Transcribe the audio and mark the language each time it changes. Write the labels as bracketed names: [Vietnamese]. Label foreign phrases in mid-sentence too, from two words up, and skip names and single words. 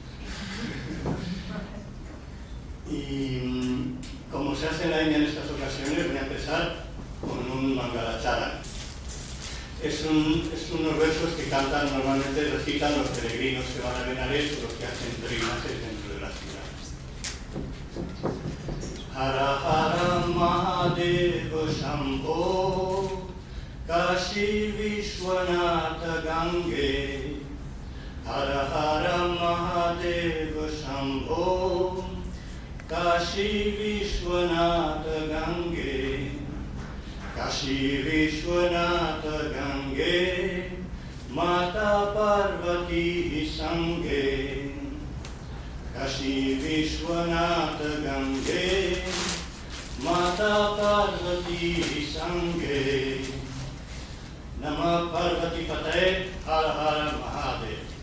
[Spanish] Y como se hace en la India en estas ocasiones, voy a empezar con un Mangalacharana. Es unos versos que cantan, normalmente recitan los peregrinos que van a Benares o los que hacen peregrinajes dentro de la ciudad. [Sanskrit] Hara Hara Mahadeva Shambho Kashi Vishwanatha Gange Hara Hara Mahadeva Shambho Kashi Vishwanatha Gange Kashi Vishwanatha Gange Mata Parvati Sange Kashi Vishwanatha Gange Mata Parvati Sange Namah Parvati Pataye Hara Hara Mahadev.